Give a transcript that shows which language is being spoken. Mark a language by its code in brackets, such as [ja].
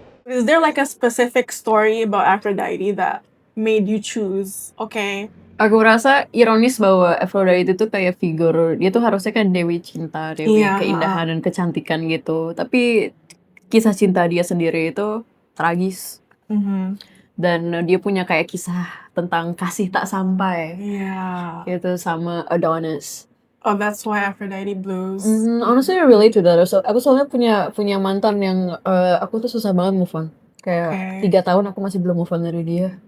[en] Is there like a specific story about Aphrodite that made you choose? Okay. [id] Aku rasa ironis bahwa Aphrodite itu kayak figur, dia tuh harusnya kan dewi cinta, dewi keindahan dan kecantikan gitu. Tapi kisah cinta dia sendiri itu tragis. Dan dia punya kayak kisah tentang kasih tak sampai. [en] Yeah. [id] Gitu sama Adonis. [en] Oh, that's why Aphrodite blues. Honestly, I relate to that. [id] So, aku soalnya punya mantan yang aku tuh susah banget move on. Kayak 3 tahun aku masih belum move on dari dia.